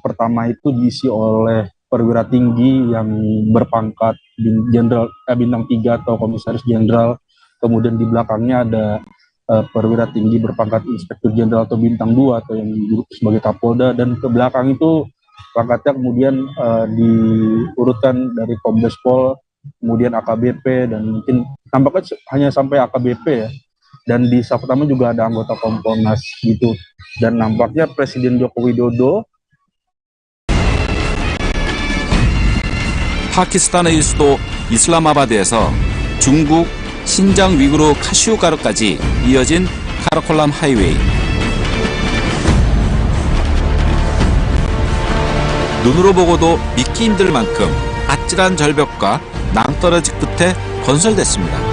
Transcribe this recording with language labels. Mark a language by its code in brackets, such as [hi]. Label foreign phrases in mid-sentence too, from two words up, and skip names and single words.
[id] pertama itu diisi oleh perwira tinggi yang berpangkat jenderal bintang 3 atau komisaris jenderal, kemudian di belakangnya ada perwira tinggi berpangkat inspektur jenderal atau bintang 2 atau yang duduk sebagai Kapolda, dan ke belakang itu pangkatnya kemudian diurutkan dari Kombes Pol, kemudian AKBP, dan mungkin tampaknya hanya sampai AKBP ya. Dan di saf pertama juga ada anggota Kompolnas gitu. Dan nampaknya Presiden Joko Widodo [ko] 파키스탄의 수도 이슬라마바드에서 중국 신장 위구르 카슈가르까지 이어진 카라콜람 하이웨이. 눈으로 보고도 믿기 힘들 만큼 아찔한 절벽과 낭떠러지 끝에 건설됐습니다.